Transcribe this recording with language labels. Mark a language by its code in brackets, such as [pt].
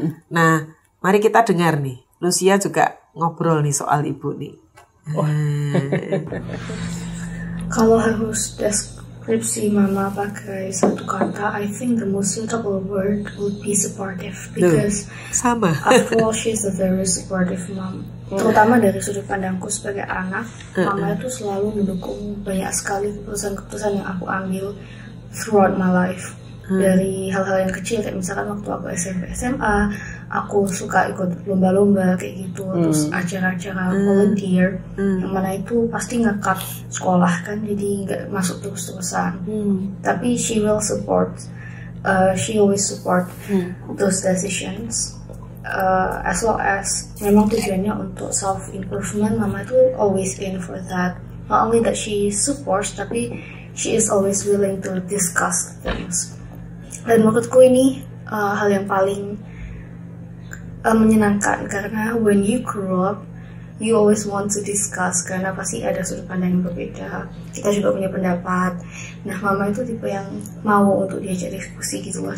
[id] Nah, mari kita dengar nih. Lucia juga ngobrol nih soal Ibu nih. [en] Kalau harus deskripsi Mama pakai satu kata, I think the most suitable word would be supportive, because [id] sama. [en] After all, she's a very supportive mom. [id] Terutama dari sudut pandangku sebagai anak, Mama itu selalu mendukung banyak sekali keputusan-keputusan yang aku ambil throughout my life. Dari hal-hal yang kecil, kayak misalkan waktu aku SMP SMA, aku suka ikut lomba-lomba kayak gitu, terus acara-acara volunteer, yang mana itu pasti nge-cut sekolah kan, jadi nggak masuk terus-terusan. [en] Tapi she will support, she always support those decisions. As long as memang tujuannya untuk self-improvement, Mama itu always in for that. Not only that she supports, tapi she is always willing to discuss things. [id] Dan menurutku ini hal yang paling menyenangkan, karena when you grow up, you always want to discuss, karena pasti ada sudut pandang yang berbeda. Kita juga punya pendapat. Nah, Mama itu tipe yang mau untuk diajak diskusi gitu loh.